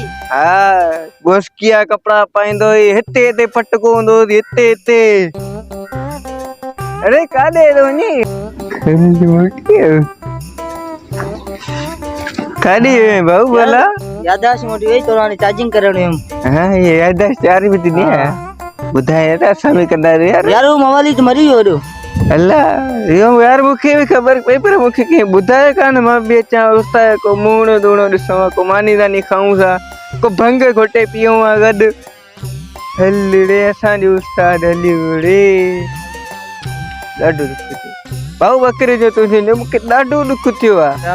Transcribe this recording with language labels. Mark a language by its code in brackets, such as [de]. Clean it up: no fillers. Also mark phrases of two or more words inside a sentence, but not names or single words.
[sd] हा गोश्किया कपिड़ा पाईंदो हुई हिते फटको हूंदो हुई हिते अरे काॾे थो वञे काॾे भाऊ भला याददाश्त मोटी वई तो हाणे चार्जिंग करण वियुमि हाँ ये याददाश्त चारी बि थी ॿुधाए त असां बि कंदासीं यार उहो मवाली त मरी वियो वॾो अल्लाह इहो यार मूंखे बि ख़बर पई पर मूंखे कंहिं ॿुधाए कान मां बि अचां उस्ताद को मूणो दूणो ॾिसूं को मानी दानी खाऊं था को भंग घोटे पियूं आहे गॾु हल रे असांजो उस्ताद हली रे ॾाढो दुख थियो भाऊ बकरे जो तुंहिंजो मूंखे ॾाढो दुख थियो आहे